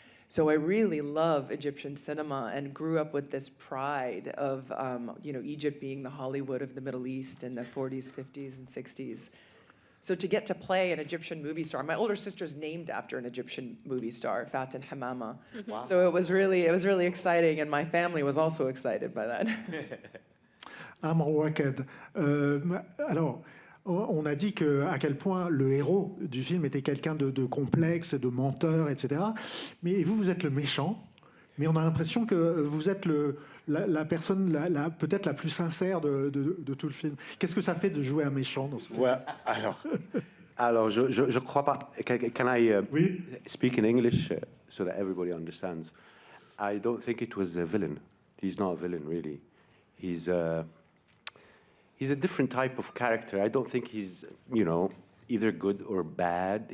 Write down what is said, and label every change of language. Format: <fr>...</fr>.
<en>So I really love Egyptian cinema and grew up with this pride of, Egypt being the Hollywood of the Middle East in the 40s, 50s, and 60s. So to get to play an Egyptian movie star, my older sister's named after an Egyptian movie star, Fatin Hamama. Wow. So it was really exciting, and my family was also excited by that. Amr Waked.</en> <fr>Alors, on a dit à quel point le héros du film était quelqu'un de complexe, de menteur, etc. Mais vous êtes le méchant, mais on a l'impression que vous êtes la personne peut-être la plus sincère de tout le film. Qu'est-ce que ça fait de jouer un méchant dans ce film? Well, alors je crois pas.</fr> <en>Can I speak in English so that everybody understands? I don't think it was a villain. He's not a villain, really. He's a different type of character. I don't think he's, either good or bad.</en>